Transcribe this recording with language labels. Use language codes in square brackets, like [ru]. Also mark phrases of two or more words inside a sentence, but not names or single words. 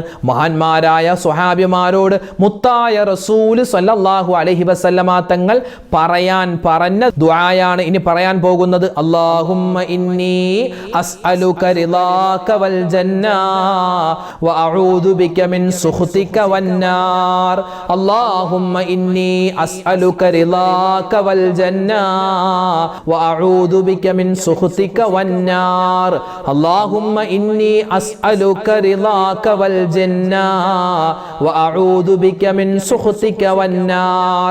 [ml] മഹാന്മാരായ സ്വഹാബിമാരോട് മുത്തായ റസൂൽ [ar] صلى الله عليه وسلم [ml] തങ്ങൾ പറഞ്ഞ ദുആയാണ് ഇനി പറയാൻ പോകുന്നത്. [ar] اللهم إني أسألك رضاك والجنة وأعوذ بك من سخطك والنار. اللهم إني أسألك رضاك والجنة وأعوذ بك من سخطك والنار. اللهم إني أسألك رضاك والجنة وأعوذ بك من سخطك والنار.